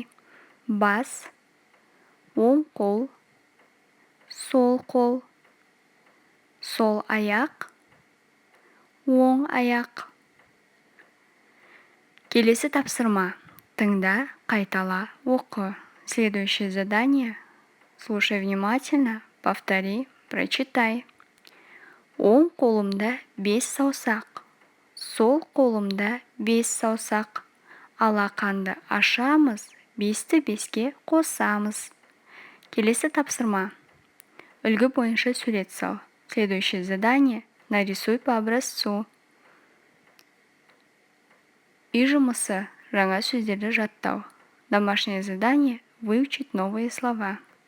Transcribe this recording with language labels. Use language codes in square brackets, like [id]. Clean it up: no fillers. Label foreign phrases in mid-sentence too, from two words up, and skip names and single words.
[kk] Бас, оң қол, сол қол, сол аяқ, оң аяқ. Келесі тапсырма. Тыңда, қайтала, оқы. [ru] Следующее задание. Слушай внимательно, повтори, прочитай. [kk] Оң қолымда 5 саусақ. Сол қолымда 5 саусақ. Алақанды ашамыз, 5-ті 5-ке қосамыз. Келесі тапсырма. Үлгі бойынша сурет сал. [ru] Следующее задание. Нарисуй по образцу. [kk] Үй жұмысы. Жаңа сөздерді жаттау. [ru] Домашнее задание. Выучить новые слова.